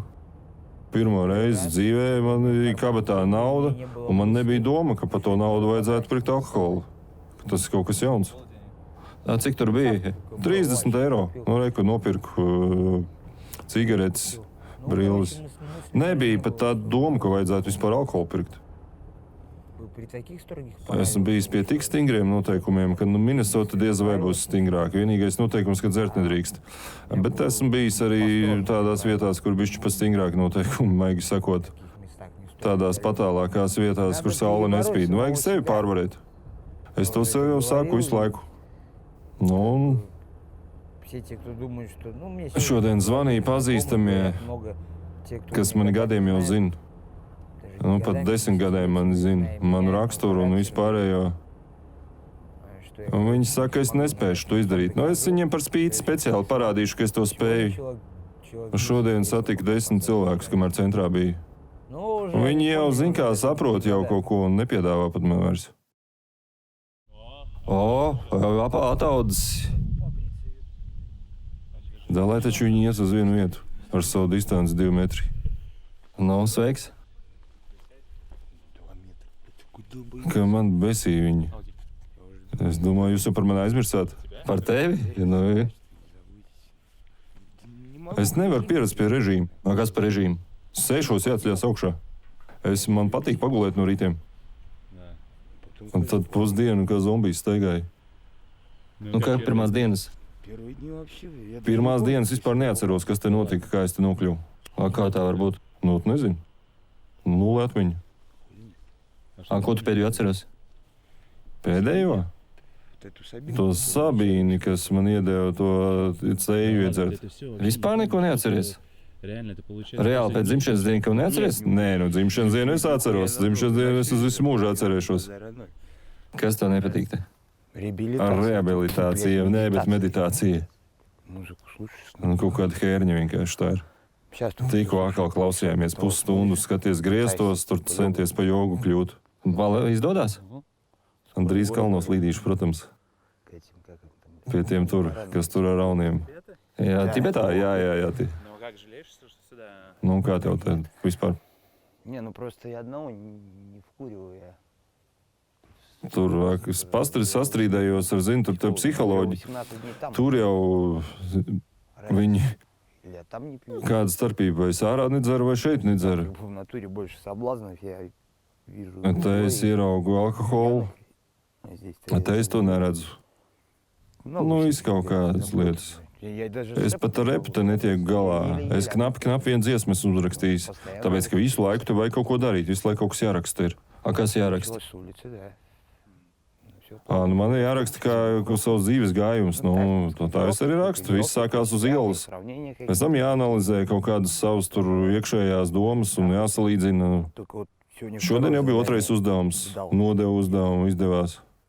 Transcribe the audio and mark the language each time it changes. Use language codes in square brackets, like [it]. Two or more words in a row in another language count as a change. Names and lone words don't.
[lv] Pirmo reizi dzīvē man bija kabatā nauda, un man nebija doma, ka par to naudu vajadzētu pirkt alkoholu. Tas ir kaut kas jauns. Cik tur bija? 30 eiro. Nu, reku, nopirku cigaretes, brilles. Nebija pat tāda doma, ka vajadzētu vispār alkoholu pirkt. [ru] При таких строгих [lv] Esmu bijis pie tik stingriem noteikumiem, ka Minnesota diez vai būs stingrāk. Vienīgais noteikums, ka dzert nedrīkst. Bet esmu bijis arī tādās vietās, kur bišķi pa stingrāk noteikumi, maigi sakot. [ru] местах не стоит. [lv] Tādās patālākās vietās, kur saule nespīd. Nu, vajag sevi pārvarēt. Es to sev jau sāku visu laiku. Nu, un [ru] Все те, кто думают, что... Ну, мне [lv] šodien zvanīja pazīstamie, [ru] много тех, кто [lv] kas [ru] меня [lv] mani [ru] даже [lv] gadiem jau [ru] знает, [lv] zina. [ru] даже [lv] Nu, [ru] никогда [lv] pat [ru] не [lv] 10 gadiem mani zina, manu raksturu un vispārējo. [ru] что я [lv] Un viņi saka, ka es nespēšu to izdarīt. Nu, es viņiem par spīti speciāli parādīšu, ka es to spēju. [ru] человек- [lv] Šodien satiku 10 cilvēkus, kamēr centrā bija. [ru] Ну, уже [lv] Un viņi jau [ru] понял, [lv] zina, kā [ru] что [lv] saprot jau kaut ko un nepiedāvā pat man vairs. Ataudzis. Da, lai taču viņi ies uz vienu vietu ar savu distanci 2 metri. Nu, sveiks. Ka man besīja viņi. Es domāju, jūs jau par mani aizmirsāt. Par tevi? Ja, nu, es nevaru pierast pie režīma. Kas par režīmu? Sēžos jāceļās augšā. Man patīk pagulēt no rītiem. Un tad pusdienu, kā zombijs staigāja. Nu, kā pirmās dienas? [ru] Первые дни вообще... я даже [lv] Pirmās [ru] не [lv] dienas vispār neatceros, kas te notika, kā es te nokļuvu. Kā tā var būt? Nu, nezinu. Nulle atmiņa. Ko tu pēdējo atceros? Pēdējo? [ru] помню. Вот эту Сабину. [lv] To Sabīni, kas man iedeva to ceļu iedzert. Vispār neko neatceries. [ru] Реально, это получается... [lv] Reāli pēc dzimšanas dienas, ko neatceries? Nē, nu dzimšanas dienu es atceros. Dzimšanas dienu es uz visu mūžu atcerēšos. Kas tev nepatīk? Te? Ar rehabilitāciju, nē, bet meditācija. [ru] Muzыку слушаешь? [lv] Kaut kāda hērņa vienkārši tā ir. [ru] Сейчас [lv] Tikko atkal klausījāmies pusstundu, skaties griestos, tur centies pa jogu kļūt. Izdodas? Un drīz kalnos līdīšu, protams, pie tiem tur, kas tur ar rauniem. Jā, Tibetā, jā. [ru] Ну как жалеешь, что сюда? [lv] Nu, kā tev te vispār? [ru] Не, ну просто я одного не вкуриваю. Я [lv] Tur es sastrīdējos ar, zinu, tur te psiholoģi. [ru] 18 дней там. [lv] Tur jau viņi, [ru] Я там не пью. [lv] kāda starpība, vai es ārā nedzeru, vai šeit nedzeru. [ru] В натуре больше соблазнов я вижу. [lv] Te es ieraugu alkoholu, [ru] А здесь [lv] te es to neredzu. Nu, viss kaut kādas lietas. Es pat ar repu te netieku galā. Es knapi vienu dziesmu esmu uzrakstījis. Tāpēc, ka visu laiku te vajag kaut ko darīt, visu laiku kaut kas jāraksta ir. A, kas jāraksta? [ru] С улицы, да. [lv] Nu man ir jāraksta kā savs dzīves gājums. Nu, tā es arī rakstu. Viss sākās uz ielas. Pēc tam jāanalizē kaut kādas savas tur iekšējās domas un jāsalīdzina. Šodien jau bija otrais uzdevums. Nodevu uzdevumu, izdevās.